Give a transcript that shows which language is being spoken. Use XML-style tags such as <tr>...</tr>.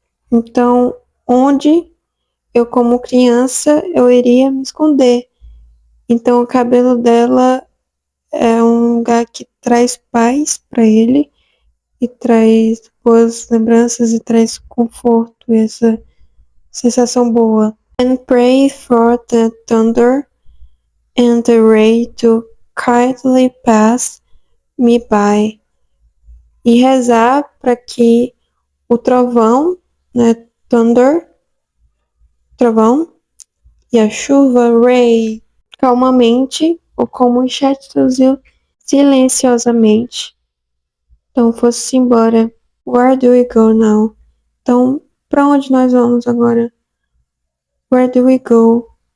<pt>Então, onde eu como criança eu iria me esconder. Então, o cabelo dela é um lugar que traz paz para ele e traz boas lembranças e traz conforto e essa sensação boa.</pt> <en>And pray for the thunder and the rain to kindly pass me by.</en> <pt>E rezar para que o trovão, né, thunder, trovão, e a chuva, rain, calmamente, ou como o chat traduziu, silenciosamente. Então, fosse embora.</pt> <en>Where do we go now?</en> <pt>Então, para onde nós vamos agora?</pt> <en>Where do we go?</en>